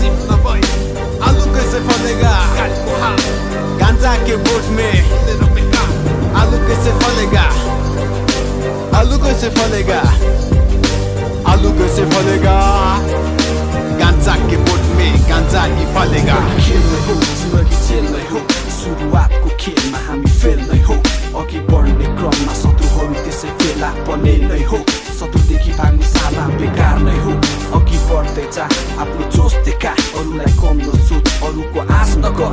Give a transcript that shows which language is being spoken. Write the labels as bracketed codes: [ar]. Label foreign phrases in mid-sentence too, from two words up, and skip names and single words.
[hi] आलू कैसे फलेगा। गांजा के बोट में आलू कैसे फलेगा, आलू कैसे फलेगा, आलू कैसे फलेगा। गांजा के बोट में गांजा ही फलेगा। [ne] खेल नै हो जिन्दगी, जेल नै हो। सुरुवातको खेलमा हामी फेल नै हो। अघि बढ्ने क्रममा शत्रुहरू त्यसै फेला पर्ने नै हो। शत्रुदेखि भाग्नु साला बेकार नै हो। अघि बढ्दै जा, आफ्नो जोस देखा, अरूलाई कम नसोच, अरूको आश नगर।